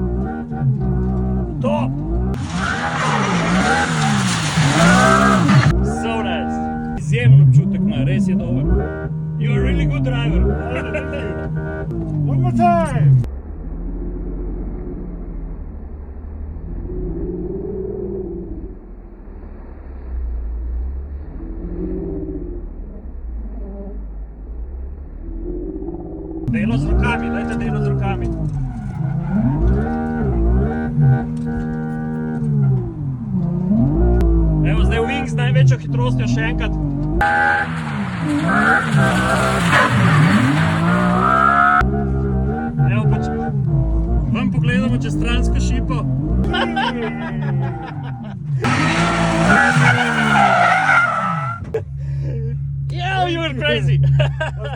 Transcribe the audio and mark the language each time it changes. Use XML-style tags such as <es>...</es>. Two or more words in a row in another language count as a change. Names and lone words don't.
<en>Top! So nice.</en> <sl>Izjemen občutek ima, res je dober.</sl> <en>You're a really good driver. One more time.</en> <sl>Delo z rokami, dajte delo z rokami. Evo, zdaj Wing z največjo hitrostjo še enkrat. Evo, pa vam pogledamo čez stransko šipo.</sl> <en>Yo, you were crazy!</en>